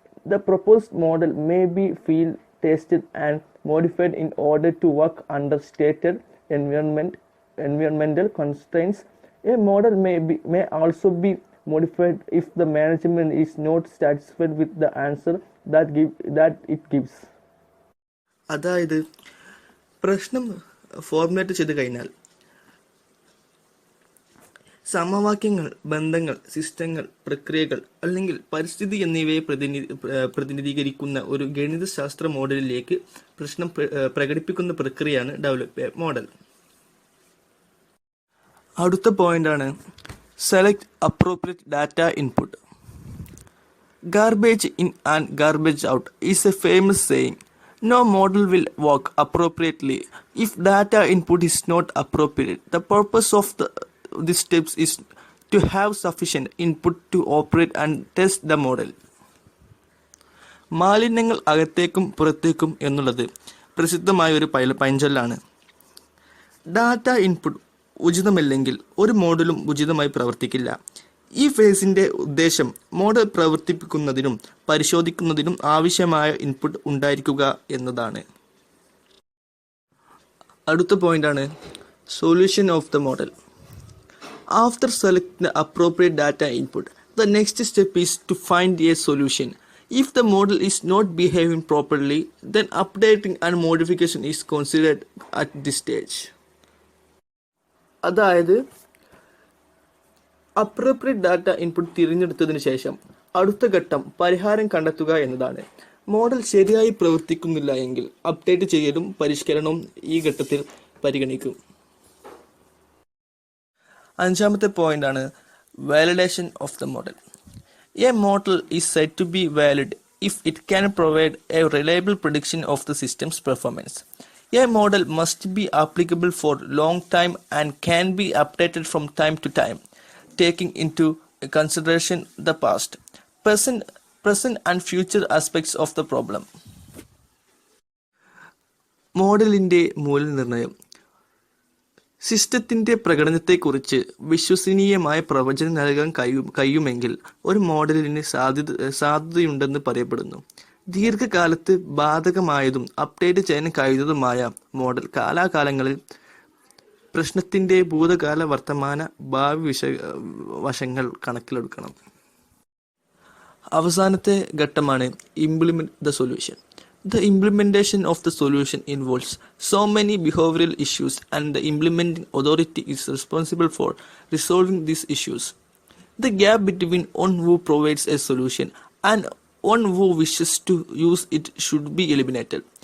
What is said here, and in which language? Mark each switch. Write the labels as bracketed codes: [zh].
[en] The proposed model may be field tested and modified in order to work under stated environmental constraints. A model may also be modified if the management is not satisfied with the answer that it gives. [ml] അതായത് പ്രശ്നം formulate ചെയ്ത് കഴിഞ്ഞാൽ സമവാക്യങ്ങൾ, ബന്ധങ്ങൾ, സിസ്റ്റങ്ങൾ, പ്രക്രിയകൾ അല്ലെങ്കിൽ പരിസ്ഥിതി എന്നിവയെ പ്രതിനിധീകരിക്കുന്ന ഒരു ഗണിതശാസ്ത്ര മോഡലിലേക്ക് പ്രശ്നം പ്രകടിപ്പിക്കുന്ന പ്രക്രിയയാണ് [en] Develop model. [ml] അടുത്ത പോയിന്റാണ് [en] Select appropriate data input. Garbage in and garbage out is a famous saying. No model will work appropriately if data input is not appropriate. The purpose of these steps is to have sufficient input to operate and test the model. [ml] മാലിന്യങ്ങൾ അകത്തേക്കും പുറത്തേക്കും എന്നുള്ളത് പ്രസിദ്ധമായ ഒരു പഴഞ്ചൊല്ലാണ്. Data input ഉചിതമല്ലെങ്കിൽ ഒരു മോഡലും ഉചിതമായി പ്രവർത്തിക്കില്ല. ഈ ഫേസിന്റെ ഉദ്ദേശം മോഡൽ പ്രവർത്തിപ്പിക്കുന്നതിനും പരിശോധിക്കുന്നതിനും ആവശ്യമായ ഇൻപുട്ട് ഉണ്ടായിരിക്കുക എന്നതാണ്. അടുത്ത പോയിന്റാണ് [en] Solution of the model. After select the appropriate data input, the next step is to find a solution. If the model is not behaving properly, then updating and modification is considered at this stage. [ml] അതായത് appropriate data input തിരഞ്ഞെടുത്തതിന് ശേഷം അടുത്ത ഘട്ടം പരിഹാരം കണ്ടെത്തുക എന്നതാണ്. Model ശരിയായി പ്രവർത്തിക്കുന്നില്ല എങ്കിൽ അപ്ഡേറ്റ് ചെയ്യലും പരിഷ്കരണവും ഈ ഘട്ടത്തിൽ പരിഗണിക്കും. അഞ്ചാമത്തെ പോയിന്റ് ആണ് [en] Validation of the model. A model is said to be valid if it can provide a reliable prediction of the system's performance. A model must be applicable for long time and can be updated from time to time, taking into consideration the past, present and future aspects of the problem. [ml] മോഡലിന്റെ മൂല്യനിർണ്ണയം. സിസ്റ്റത്തിന്റെ പ്രകടനത്തെക്കുറിച്ച് വിശ്വസനീയമായ പ്രവചനം നൽകാൻ കഴിയുമെങ്കിൽ ഒരു മോഡലിന് സാധ്യതയുണ്ടെന്ന് പറയപ്പെടുന്നു. ദീർഘകാലത്ത് ബാധകമായതും അപ്ഡേറ്റ് ചെയ്യാൻ കഴിയുന്നതുമായ മോഡൽ കാലാകാലങ്ങളിൽ പ്രശ്നത്തിന്റെ ഭൂതകാല, വർത്തമാന, ഭാവി വശങ്ങൾ കണക്കിലെടുക്കണം. അവസാനത്തെ ഘട്ടമാണ് [en] Implement the solution. The implementation of the solution involves so many behavioral issues, and the implementing authority is responsible for resolving these issues. The gap between one who provides a solution and one who wishes to use it should be eliminated.